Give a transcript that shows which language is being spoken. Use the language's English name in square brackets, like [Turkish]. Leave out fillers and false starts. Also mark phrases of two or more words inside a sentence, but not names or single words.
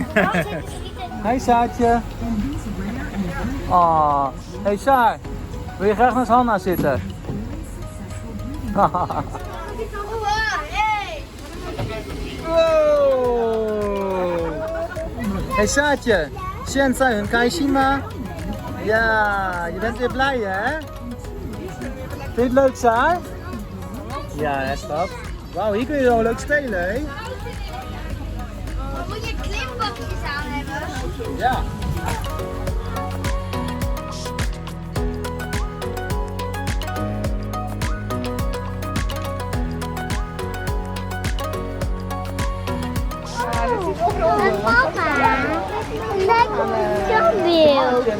[Dutch] Hi Saatje. Oh. Hey Saar. Wil je graag naast Hanna zitten? Wow. Hey Saatje. [Chinese] 现在很开心吗? [Dutch] Ja, je bent weer blij hè? Vind je het leuk Saar? Ja hè schat. Wauw, hier kun je wel leuk spelen hè? Moet je klimbakjes aan hebben? Ja. Papa, lijkt op een standbeeld.